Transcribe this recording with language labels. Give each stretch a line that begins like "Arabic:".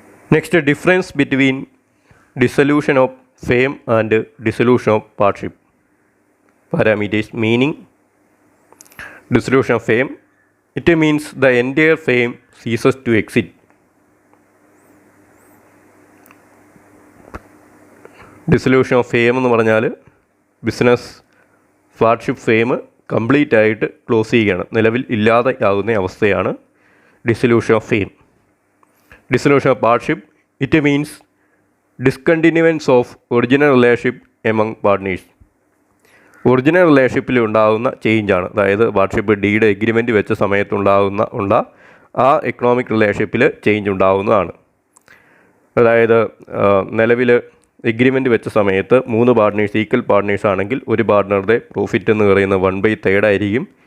English: Next, difference between dissolution of firm and dissolution of partnership. Parameters. Meaning, dissolution of firm, it means the entire firm ceases to exist.
Malayalam: Dissolution of firm എന്ന് പറഞ്ഞാൽ business partnership firm complete ആയിട്ട് close ചെയ്യുകയാണ്, നിലവിൽ ഇല്ലാതെ ആകുന്ന അവസ്ഥയാണ് dissolution of firm.
English: Dissolution of partnership, it means discontinuance of original relationship among partners.
Malayalam: Original റിലേഷൻഷിപ്പിൽ ഉണ്ടാകുന്ന ചേഞ്ചാണ്. അതായത് പാർട്ട്ണർഷിപ്പ് ഡീഡ് എഗ്രിമെൻറ്റ് വെച്ച സമയത്തുണ്ടാകുന്ന ആ എക്കണോമിക് റിലേഷൻഷിപ്പിൽ ചേഞ്ച് ഉണ്ടാകുന്നതാണ്. അതായത് നിലവിൽ എഗ്രിമെൻറ്റ് വെച്ച സമയത്ത് 3 പാർട്ട്നേഴ്സ് ഈക്വൽ പാർട്ട്നേഴ്സ് ആണെങ്കിൽ ഒരു പാർട്ട്ണറുടെ പ്രോഫിറ്റ് എന്ന് പറയുന്നത് 1/3 ആയിരിക്കും.